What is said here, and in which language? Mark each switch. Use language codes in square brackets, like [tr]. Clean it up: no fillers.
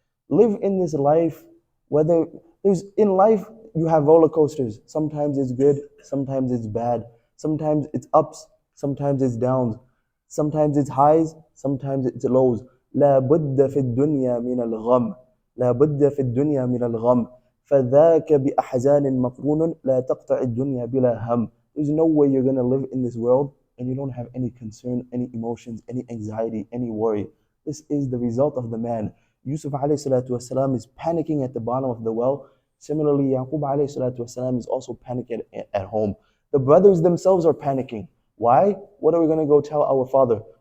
[en] Live in this life, whether in life you have roller coasters. Sometimes it's good, sometimes it's bad. Sometimes it's ups, sometimes it's downs. Sometimes it's highs, sometimes it's lows. [ar] لا بد في الدنيا من الغم. لا بد في الدنيا من الغم. فذاك بأحزان مقرون لا تقطع الدنيا بلا هم. [en] There's no way you're going to live in this world and you don't have any concern, any emotions, any anxiety, any worry. This is the result of the man. Yusuf alayhi salatu wasalam is panicking at the bottom of the well. Similarly, Yaqub alayhi salatu wasalam is also panicking at home. The brothers themselves are panicking. Why? What are we going to go tell our father?